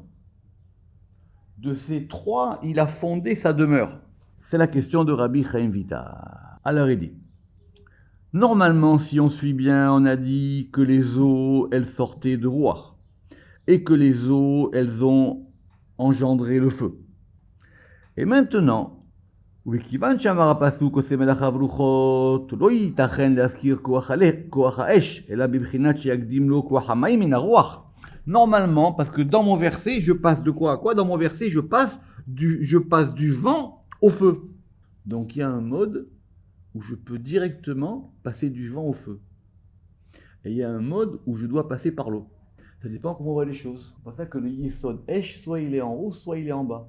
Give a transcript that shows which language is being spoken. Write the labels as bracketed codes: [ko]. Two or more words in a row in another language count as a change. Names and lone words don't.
[fr] De ces 3, il a fondé sa demeure. C'est la question de Rabbi Chaim Vital. Alors il dit, normalement, si on suit bien, on a dit que les eaux, elles sortaient de Ruach. Et que les eaux, elles ont engendré le feu. Et maintenant, [he] וכיוון שאמר הפסוק עושה מלאכיו רוחות, לא ייתכן להזכיר כוח האש, אלא בבחינת שיקדים לו כוח המים מן הרוח. [fr] Normalement, parce que dans mon verset, je passe de quoi à quoi? Dans mon verset, je passe du vent au feu. Donc il y a un mode où je peux directement passer du vent au feu. Et il y a un mode où je dois passer par l'eau. Ça dépend comment on voit les choses. C'est pour ça que le [he] יסוד אש, [fr] soit il est en haut, soit il est en bas.